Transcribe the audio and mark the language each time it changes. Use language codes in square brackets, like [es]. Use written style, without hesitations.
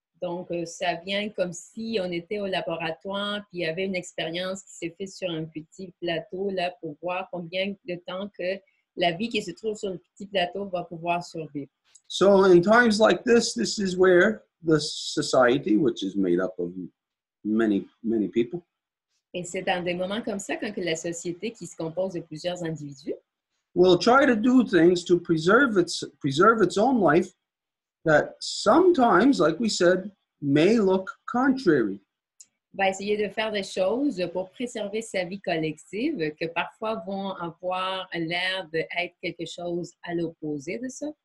[fr] Donc, ça vient comme si on était au laboratoire, puis il y avait une expérience qui s'est faite sur un petit plateau là, pour voir combien de temps que la vie qui se trouve sur le petit plateau va pouvoir survivre. [en] So in times like this is where the society, which is made up of many people, [fr] Et c'est dans des moments comme ça, quand que la société qui se compose de plusieurs individus [en] will try to do things to preserve its own life that sometimes, like we said, may look contrary. [fr] va essayer de faire des choses pour préserver sa vie collective que parfois vont avoir l'air d'être quelque chose à l'opposé de ça.